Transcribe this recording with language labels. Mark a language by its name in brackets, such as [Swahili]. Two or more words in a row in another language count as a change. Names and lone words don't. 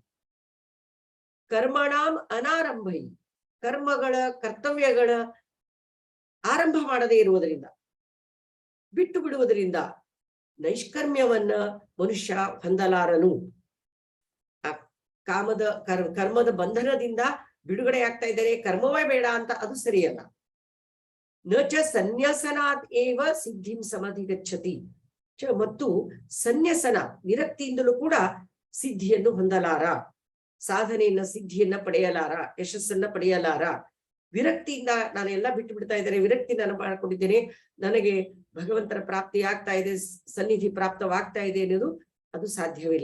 [Sanskrit] ಕರ್ಮಣಾಂ ಅನಾರಂಭೈ, [Kannada] ಕರ್ಮಗಳ ಕರ್ತವ್ಯಗಳ ಆರಂಭ ಮಾಡದೇ ಇರುವುದರಿಂದ, ಬಿಟ್ಟು ಬಿಡುವುದರಿಂದ ನೈಷ್ಕರ್ಮ್ಯವನ್ನ ಮನುಷ್ಯ ಹೊಂದಲಾರನು. ಆ ಕರ್ಮದ ಬಂಧನದಿಂದ ಬಿಡುಗಡೆ ಆಗ್ತಾ ಇದ್ದಾರೆ, ಕರ್ಮವೇ ಬೇಡ ಅಂತ ಅದು ಸರಿಯಲ್ಲ. [Sanskrit] ನ ಚ ಸನ್ಯಾಸನಾತ್ ಏವ ಸಿದ್ಧಿಂ ಸಮಧಿಗಚ್ಚತಿ. [Kannada] ಮತ್ತು ಸನ್ಯಾಸನ ವಿರಕ್ತಿಯಿಂದಲೂ ಕೂಡ ಸಿದ್ಧಿಯನ್ನು ಹೊಂದಲಾರ, ಸಾಧನೆಯನ್ನ ಸಿದ್ಧಿಯನ್ನ ಪಡೆಯಲಾರ, ಯಶಸ್ಸನ್ನ ಪಡೆಯಲಾರ. ವಿರಕ್ತಿಯಿಂದ ನಾನು ಎಲ್ಲ ಬಿಟ್ಟು ಬಿಡ್ತಾ ಇದ್ದೇನೆ, ವಿರಕ್ತಿ ನಾನು ಮಾಡ್ಕೊಂಡಿದ್ದೇನೆ, ನನಗೆ ಭಗವಂತನ ಪ್ರಾಪ್ತಿ ಆಗ್ತಾ ಇದೆ, ಸನ್ನಿಧಿ ಪ್ರಾಪ್ತವಾಗ್ತಾ ಇದೆ ಅನ್ನೋದು ಅದು ಸಾಧ್ಯವಿಲ್ಲ.